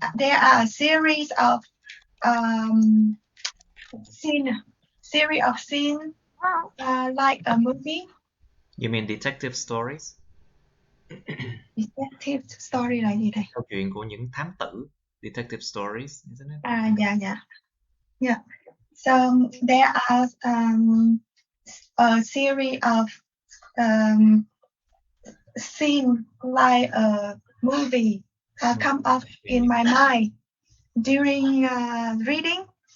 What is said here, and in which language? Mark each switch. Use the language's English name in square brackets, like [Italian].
[English] There are a series of scene like a movie. You mean detective stories? Detective story [Vietnamese] là gì thầy? Câu chuyện của những thám tử. [English] Detective stories, isn't it? Yeah. So there are a series of scene like a movie come up in my mind during reading.